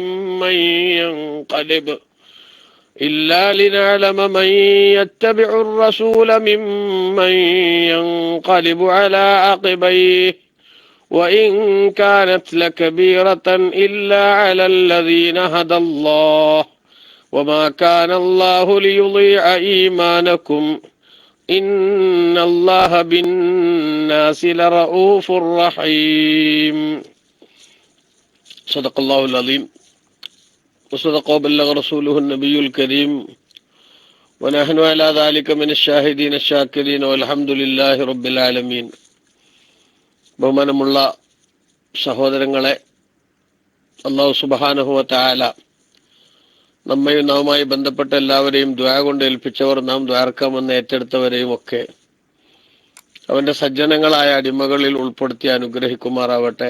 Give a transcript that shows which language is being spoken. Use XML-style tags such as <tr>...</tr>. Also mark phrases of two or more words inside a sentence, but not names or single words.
<ar>ممن ينقلب على عقبيه وإن كانت لكبيرة إلا على الذين هدى الله وما كان الله ليضيع إيمانكم إن الله بالناس لرؤوف رحيم. صدق الله العظيم وصدق وبلغ رسوله النبي الكريم ونحن على ذلك من الشاهدين الشاكرين والحمد لله رب العالمين.</ar> <ml>ബഹുമാനമുള്ള സഹോദരങ്ങളെ,</ml> <ar>الله سبحانه وتعالى</ar> <ml>നമ്മയും നാവുമായി ബന്ധപ്പെട്ട എല്ലാവരെയും ദുആ കൊണ്ട് ഏൽപ്പിച്ചവർ, നാം ദ്വാരക്കാമെന്ന് ഏറ്റെടുത്തവരെയും ഒക്കെ അവന്റെ സജ്ജനങ്ങളായ അടിമകളിൽ ഉൾപ്പെടുത്തി അനുഗ്രഹിക്കുമാറാവട്ടെ.</ml>